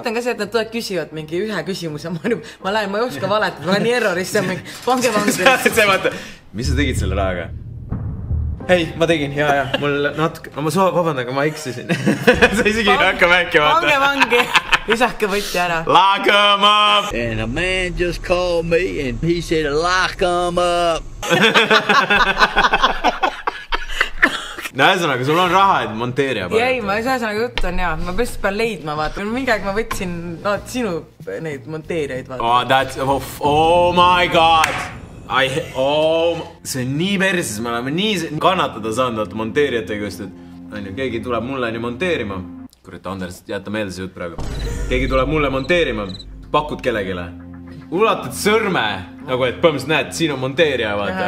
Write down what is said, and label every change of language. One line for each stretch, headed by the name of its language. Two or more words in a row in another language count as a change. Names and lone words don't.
Estonian: See on ka see, et nad tulevad küsivad mingi ühe küsimuse. Ma lähen, ma ei oska valetada, ma lähen nii errorisse, pange vangil. See vaata, mis sa tegid selle rahaga? Hei, ma tegin, jaa, mul natuke, ma vabandan, aga ma eksisin. Sa isegi ei hakka mäkki vaata. Pange vangi, lisake võtti ära.
English: Lock 'em up! And a man just called me and he said lock 'em up.
Estonian: No ühesõnaga, sul on raha, et monteerija paned. Ei, ma ühesõnaga jutt on jah, ma pärast pean leidma, vaata. Mingi aeg ma võtsin sinu neid monteerijaid, vaata.
English: Oh my god!
Estonian: See on nii perses, me oleme nii kannatada saanud monteerijatega just, et keegi tuleb mulle nii monteerima. Kurat, Anders, jäta meelde see jutt praegu. Keegi tuleb mulle monteerima, pakud kellegile. Ulatad sõrme, nagu et põhimõtteliselt näed, siin on monteerija, vaata.